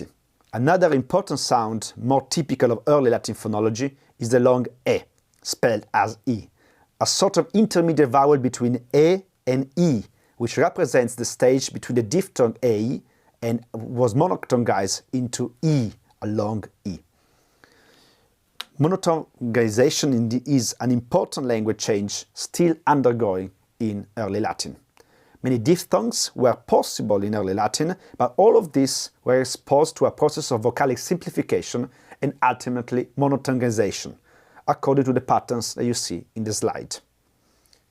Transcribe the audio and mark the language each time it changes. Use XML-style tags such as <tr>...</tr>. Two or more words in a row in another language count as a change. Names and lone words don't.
<en>Another important sound, more typical of early Latin phonology, is the long E, spelled as E, a sort of intermediate vowel between E and E, which represents the stage between the diphthong A and was monophthongized into E, a long E. Monophthongization is an important language change still undergoing in early Latin. Many diphthongs were possible in early Latin, but all of these were exposed to a process of vocalic simplification and ultimately monophthongization, according to the patterns that you see in the slide.</en>